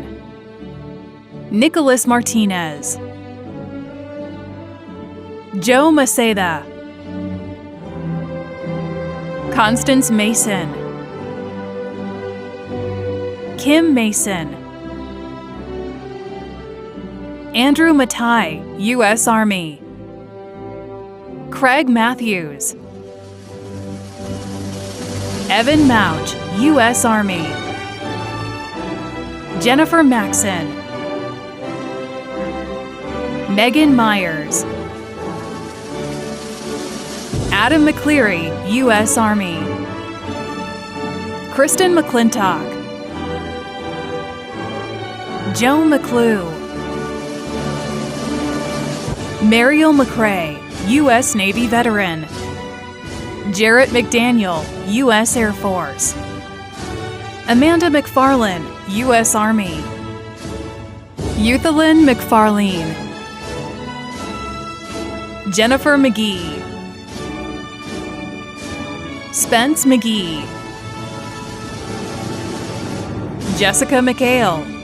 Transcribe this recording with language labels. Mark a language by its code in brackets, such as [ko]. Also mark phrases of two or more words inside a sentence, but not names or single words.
[en] Nicholas Martinez. Joe Maceda. Constance Mason. Kim Mason. Andrew Matai, U.S. Army. Craig Matthews. Evan Mouch, U.S. Army. Jennifer Maxon. Megan Myers. Adam McCleary, U.S. Army. Kristen McClintock. Joe McClue. Mariel McCrae, U.S. Navy veteran. Jarrett McDaniel, U.S. Air Force. Amanda McFarlane, U.S. Army. Euthelyn McFarlane. Jennifer McGee. Spence McGee. Jessica McHale.